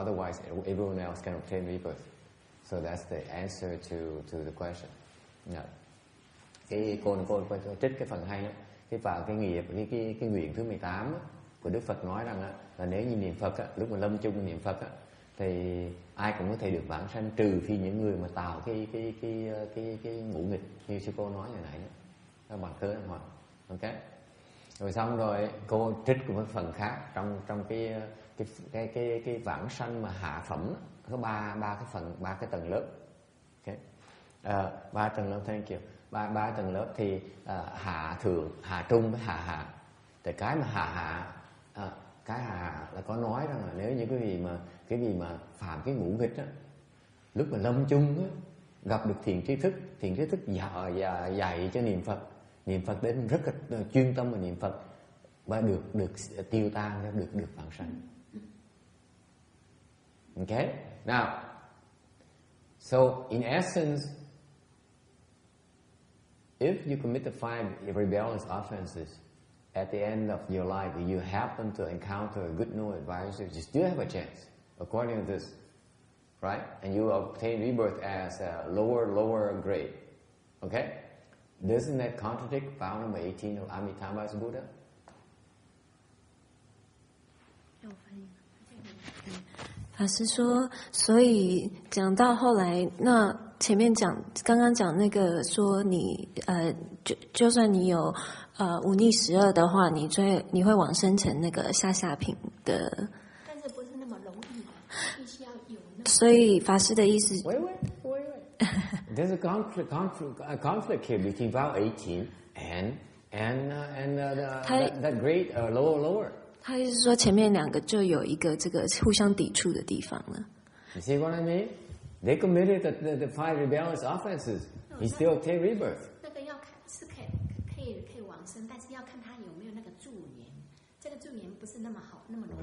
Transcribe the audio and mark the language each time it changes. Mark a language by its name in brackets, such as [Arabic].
[English] Otherwise, everyone else can obtain rebirth. So that's the answer to the question. Yeah. [Vietnamese] Cái cô trích cái phần hay đó, cái vào cái nghiệp cái nguyện thứ 18 đó, của Đức Phật nói rằng là nếu như niệm Phật lúc mà lâm chung niệm Phật thì ai cũng có thể được vãng sanh, trừ khi những người mà tạo cái ngũ nghịch như sư cô nói hồi nãy đó, các bạn cớ hỏi. Ok. Rồi xong rồi cô trích một phần khác trong cái vãng sanh mà hạ phẩm đó, có ba cái tầng lớp. Okay. 3 tầng lớp, [English] thank you. [Vietnamese] Ba tầng lớp thì hạ thượng, hạ trung với hạ hạ. Thì cái mà cái hạ là có nói rằng là nếu như cái gì mà phạm cái ngũ nghịch á, lúc mà lâm chung á, gặp được thiện trí thức dạy cho niệm Phật đến rất là chuyên tâm vào niệm Phật và được tiêu tan, được vãng sanh. Okay? [English] Now, so in essence, if you commit the 5 rebellious offenses, at the end of your life, you happen to encounter a good no advisor, you still have a chance, according to this, right? And you obtain rebirth as a lower grade. Okay? Doesn't that contradict vow number 18 of Amitabha's Buddha? [Chinese] 法师说，所以讲到后来，那前面刚刚讲那个说你就算你有忤逆12的话，你会往生成那个下品的。但是不是那么容易的，必须要有那。所以法师的意思。 [English] Wait. There's a conflict here between vow 18 and that grade lower. [Chinese] 他意思说前面2个就有一个这个互相抵触的地方了。 [English] You see what I mean? They committed the 5 rebellious offenses. He still obtained rebirth. [Chinese] 那个要看是可以往生，但是要看他有没有那个助缘。这个助缘不是那么好，那么容易。